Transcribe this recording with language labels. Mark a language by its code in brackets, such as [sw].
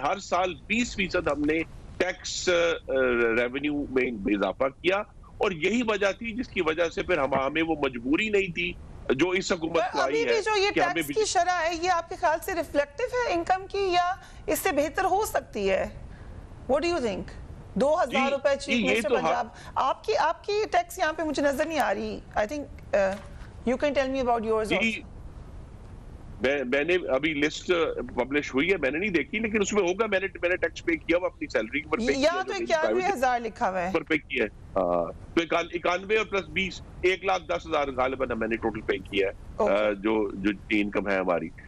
[ur] ہر سال 20% ہم نے ٹیکس ریونیو میں اضافہ کیا, اور یہی وجہ تھی جس کی وجہ سے پھر ہمیں وہ مجبوری نہیں تھی جو اس حکومت کو آئی ہے. جو یہ ٹیکس کی شرح ہے یہ آپ کے خیال سے ریفلیکٹیو ہے انکم کی یا اس سے بہتر ہو سکتی ہے؟ [en] What do you think? [ur] 2,000 روپے چیف منسٹر پنجاب, آپ کی ٹیکس یہاں پہ مجھے نظر نہیں آ رہی. [en] I think you can tell me about yours also. [ur] میں نے ابھی لسٹ پبلش ہوئی ہے, میں نے نہیں دیکھی, لیکن اس میں ہوگا میں نے ٹیکس پے کیا ہوا اپنی سیلری پر پے کیا. یہاں تو 91,000 لکھا ہوا ہے پر پے کیا ہے. تو 91 اور پلس 20 1,10,000 غالباً میں نے ٹوٹل پے کیا ہے جو انکم ہے ہماری.